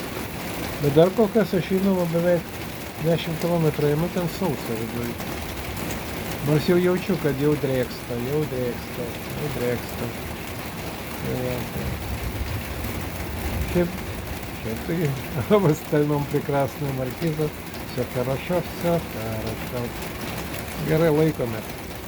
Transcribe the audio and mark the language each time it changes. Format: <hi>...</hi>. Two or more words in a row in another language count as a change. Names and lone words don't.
<lt>Bet dar kol kas aš einu beveik 10 kilometrų, einu ten sausa viduj. Nors jau jaučiu, kad jau drėksta. Šiaip tai</lt> <ru>в остальном прекрасный маркиза. Все хорошо.</ru> <lt>Gerai laikomės.</lt>